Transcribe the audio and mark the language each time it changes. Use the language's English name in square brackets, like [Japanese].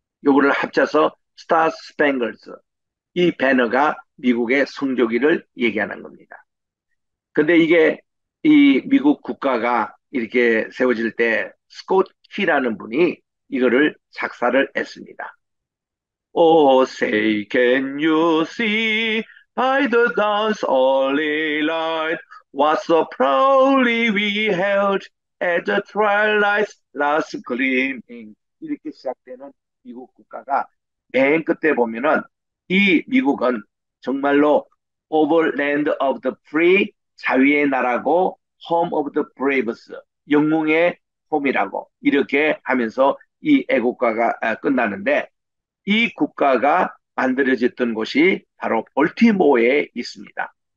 [Korean] 요거를 합쳐서 스타 스팽글스, 이 배너가 미국의 성조기를 얘기하는 겁니다. 근데 이게 이 미국 국가가 이렇게 세워질 때 스콧 키라는 분이 이거를 작사를 했습니다. [English] Oh, say, can you see by the dawn's early light what so proudly we held at the twilight's last gleaming. [Korean] 이렇게 시작되는 미국 국가가 맨 끝에 보면은 이 미국은 정말로 [English] Overland of the Free, [Korean] 자유의 나라고 [English] Home of the Braves, [Korean] 영웅의 홈이라고 이렇게 하면서 이 애국가가 끝나는데 이 국가가 만들어졌던 곳이 바로 볼티모어에 있습니다.